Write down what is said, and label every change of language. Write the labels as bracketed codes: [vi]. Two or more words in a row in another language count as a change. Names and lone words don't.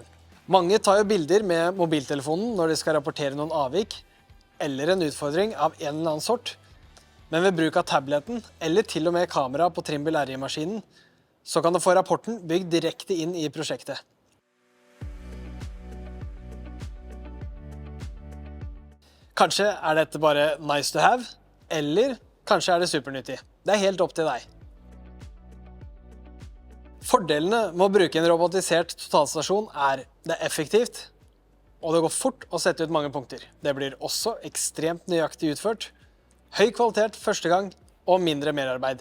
[no] Mange tar jo bilder med mobiltelefonen når de skal rapportere noen avvik eller en utfordring av en eller annen sort, men ved bruk av tableten eller til og med kamera på Trimble RI-maskinen, så kan du få rapporten bygd direkte inn i prosjektet. Kanskje er dette bare [en] nice to have, [no] eller kanskje er det supernyttig. Det er helt opp til deg. Fordelene med å bruke en robotisert totalstasjon er det er effektivt, og det går fort å sette ut mange punkter. Det blir også ekstremt nøyaktig utført, høy kvalitet første gang og mindre merarbeid.